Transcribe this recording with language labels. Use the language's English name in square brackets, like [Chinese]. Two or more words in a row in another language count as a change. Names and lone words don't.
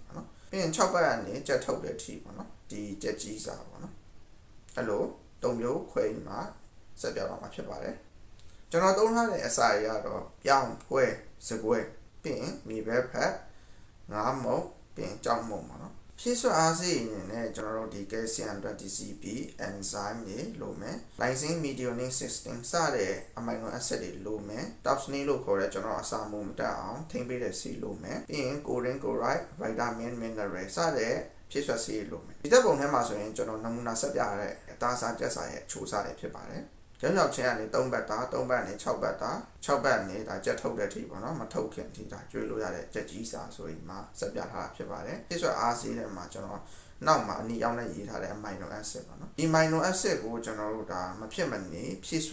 [Burmese] ပေါ့နော်ပြီးရင်6ဘတ်ကနေကြက်ထုတ်တဲ့အထိပေါ့နော်ဒီကြက်ကြီးစာပေါ့နော်အဲ့လို3မျိုးခွဲမှာဆက်ပြပါမှာဖြစ်ပါတယ်ကျွန်တော်သုံးထားတဲ့အစာတွေကတော့ပြောင်းဖွဲစကွဲပြီးရင်မြေပဲဖက်ငါးမုံပြီးရင်ကြောက်မုံပေါ့နော်ဖြည့်စွက်အားစေးအနေနဲ့ကျွန်တော်တို့ဒီ calcium အတွက် [English] DCP enzyme [Burmese] တွေလိုမယ် [English] lysine methionine cysteine [Burmese] စတဲ့ [English] amino acid [Burmese] တွေလိုမယ် topsney လို့ခေါ်တဲ့ကျွန် တော်အစာမုံမတက်အောင်ထိန်းပေးတဲ့ဆေးလိုမယ်ပြီးရင် [English] choline chloride vitamin mineral [Burmese] စတဲ့ဖြည့်စွက်ဆေးလိုမယ်ဒီတပ်ပုံထဲမှာဆိုရင်ကျွန်တော်နမူနာဆက်ပြရတဲ့အသားစားကြက်စာရဲ့အချိုးစားတွေဖြစ်ပါတယ်ကျောင်းရောက်ချင်းကနေ3ဘတ်သား3ဘတ်နဲ့6ဘတ်သား6ဘတ်နဲ့ဒါကြက်ထုတ်တဲ့အထိပေါ့နော်မထုတ်ခင်အထိဒါကျွေးလို့ရတဲ့ကြက်ကြီးစာဆိုရင်မှဆက်ပြထားတာဖြစ်ပါတယ်ပြည့်စွက်အားစေးတဲ့မှာကျွန်တော်နောက်မှာအနီအောင်နဲ့ရေးထားတဲ့ [English] amino acid [Burmese] ပေါ့နော်ဒီ [English] amino acid [Burmese] ကိုကျွန်တော်တို့ဒါမဖြစ်မနေဖြည့်စွ